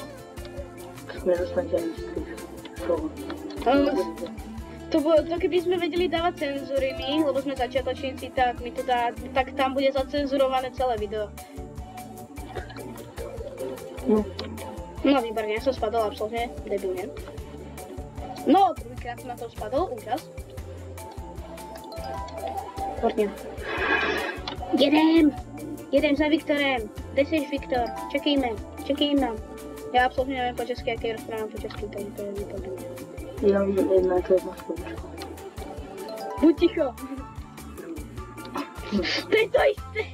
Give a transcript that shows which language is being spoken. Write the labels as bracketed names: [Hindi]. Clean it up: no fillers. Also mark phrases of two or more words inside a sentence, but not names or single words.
[Slovak] To keby sme vedeli dávať cenzúry my, lebo sme začiatočníci, tak tam bude zacenzurované celé video. No výborne, ja som spadol absolútne debilne. No, prvýkrát som na to spadol, úžas. Výborne. [Czech] Jedem! Jedem za Viktorem. Kde jsi, Viktor? Čekejme. Já absolutně nevím po česky, jak je rozprávám po česky, takže to je výborné. Já vím, to je jedna slovíčko. Buď ticho. To je to jisté.